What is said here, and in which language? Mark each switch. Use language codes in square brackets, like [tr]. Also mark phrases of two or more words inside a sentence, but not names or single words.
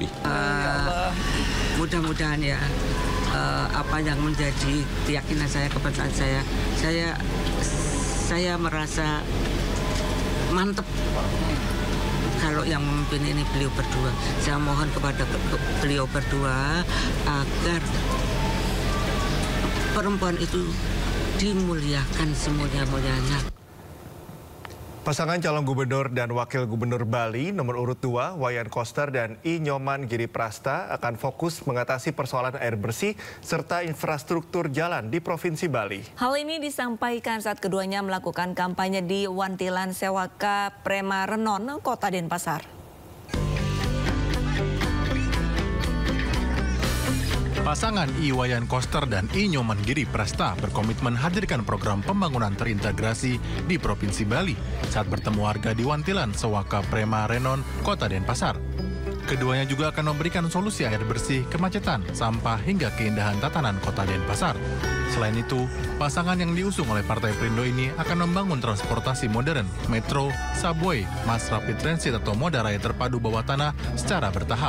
[id] Mudah-mudahan ya apa yang menjadi keyakinan saya, kepercayaan saya merasa mantep kalau yang memimpin ini beliau berdua. Saya mohon kepada beliau berdua agar perempuan itu dimuliakan semulia-mulianya. Pasangan calon gubernur dan wakil gubernur Bali nomor urut 2, Wayan Koster dan I Nyoman Giri Prasta akan fokus mengatasi persoalan air bersih serta infrastruktur jalan di Provinsi Bali. Hal ini disampaikan saat keduanya melakukan kampanye di Wantilan Sewaka Prema Renon, Kota Denpasar. Pasangan I Wayan Koster dan I Nyoman Giri Prasta berkomitmen hadirkan program pembangunan terintegrasi di Provinsi Bali saat bertemu warga di Wantilan, Sewaka Prema Renon, Kota Denpasar. Keduanya juga akan memberikan solusi air bersih, kemacetan, sampah hingga keindahan tatanan Kota Denpasar. Selain itu, pasangan yang diusung oleh Partai Perindo ini akan membangun transportasi modern, metro, subway, [en] mass rapid transit [id] atau moda raya terpadu bawah tanah secara bertahap.